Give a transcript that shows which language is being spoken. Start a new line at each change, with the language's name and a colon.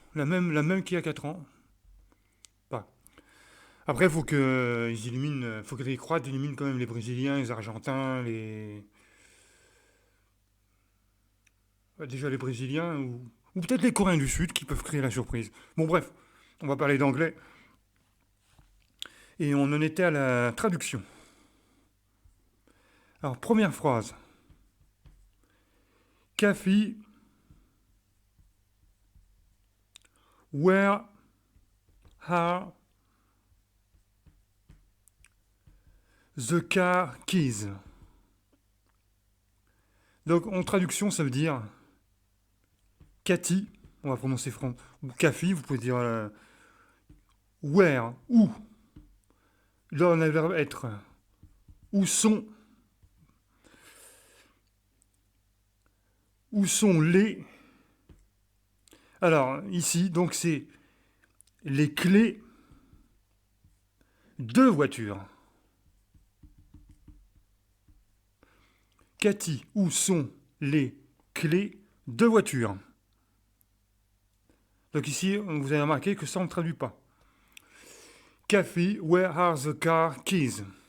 French: La même qu'il y a 4 ans. Pas. Après, il faut qu'ils éliminent, faut que les Croates éliminent quand même les Brésiliens, les Argentins, déjà les Brésiliens ou peut-être les Coréens du Sud qui peuvent créer la surprise. Bon, bref, on va parler d'anglais et on en était à la traduction. Alors, première phrase.
English: Kathy, where are the car keys?
French: Donc, en traduction, ça veut dire Cathy, on va prononcer français, ou Kathy, vous pouvez dire where, où. Là, on a le verbe être. Où sont, où sont les. Alors, ici, donc, c'est les clés de voiture. Cathy, où sont les clés de voiture? Donc ici, vous avez remarqué que ça, on ne traduit pas.
English: Kathy, where are the car keys?